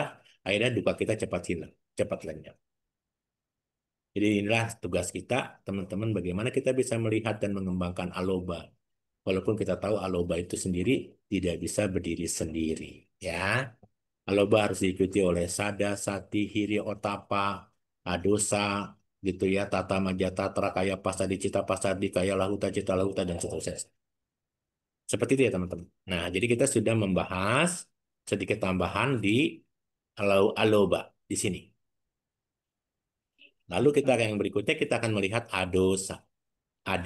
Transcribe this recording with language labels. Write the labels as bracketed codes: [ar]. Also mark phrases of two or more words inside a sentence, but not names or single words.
[id] Akhirnya duka kita cepat hilang, cepat lenyap. Jadi inilah tugas kita, teman-teman, bagaimana kita bisa melihat dan mengembangkan aloba. Walaupun kita tahu aloba itu sendiri tidak bisa berdiri sendiri, ya. Aloba harus diikuti oleh [pi] sada, sati, hiri, otapa, adosa, [id] gitu ya, [pi] tata majata, trakaya, pasadi, cita, pasadi, kaya, lahuta, cita, lahuta, dan seterusnya. [id] Seperti itu ya teman-teman. Nah, jadi kita sudah membahas sedikit tambahan di aloba di sini. Lalu kita yang berikutnya kita akan melihat adosa, ade.